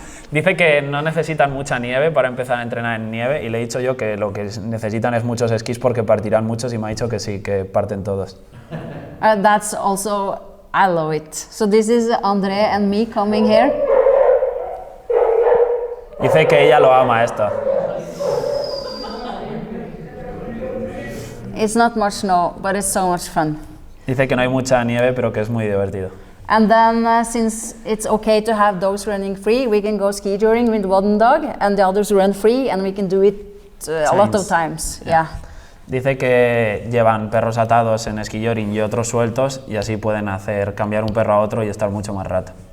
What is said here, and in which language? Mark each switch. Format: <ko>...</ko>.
<es>Dice que no necesitan mucha nieve para empezar a entrenar en nieve y le he dicho yo que lo que necesitan es muchos esquís porque partirán muchos y me ha dicho que sí, que parten todos.</es> <en>That's also, I love it. So this is André and me coming here.</en> <es>Dice que ella lo ama esto.</es> <en>It's not much snow, but it's so much fun.</en> <es>Dice que no hay mucha nieve, pero que es muy divertido.</es> <en>And then since it's okay to have dogs running free, we can go ski touring with one dog and the others run free, and we can do it a lot of times. Yeah.</en> <es>Dice que llevan perros atados en ski touring y otros sueltos y así pueden cambiar un perro a otro y estar mucho más rato.</es>